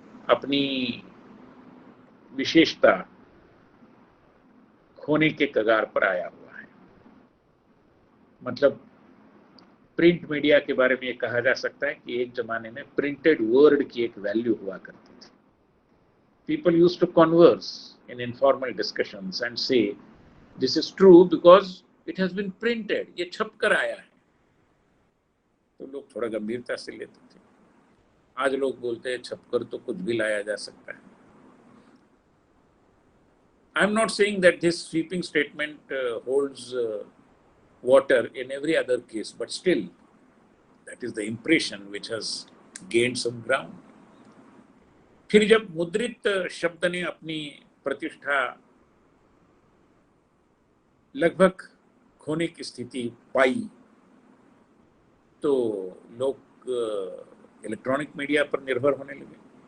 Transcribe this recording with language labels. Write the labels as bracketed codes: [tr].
[hi] अपनी विशेषता खोने के कगार पर आया हुआ है। मतलब प्रिंट मीडिया के बारे में ये कहा जा सकता है कि एक जमाने में प्रिंटेड वर्ड की एक वैल्यू हुआ करती थी। [en] People used to converse in informal discussions and say, this is true because it has been printed, [hi] ये छप कर आया है। तो लोग थोड़ा गंभीरता से लेते थे। आज लोग बोलते हैं छपकर तो कुछ भी लाया जा सकता है। [en] I am not saying that this sweeping statement holds water in every other case, but still that is the impression which has gained some ground. [hi] फिर जब मुद्रित शब्द ने अपनी प्रतिष्ठा लगभग खोने की स्थिति पाई, तो लोग इलेक्ट्रॉनिक मीडिया पर निर्भर होने लगे।